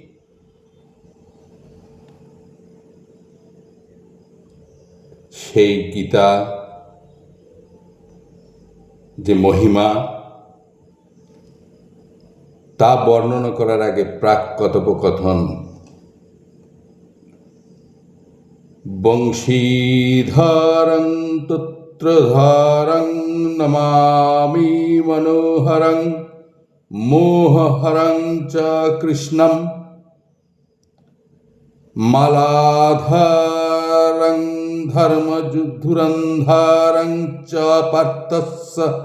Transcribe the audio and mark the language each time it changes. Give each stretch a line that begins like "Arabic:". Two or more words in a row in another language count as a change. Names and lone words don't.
Bangla: সেই গীতা যে মহিমা, তা বর্ণনা করার আগে প্রাক কথোপকথন।
Sanskrit: বংশীধরং তুত্রধরং নমামি মনোহরং মোহহরং চ কৃষ্ণম মালাধরং ধর্মধুরন্ধরং চ পার্থস্য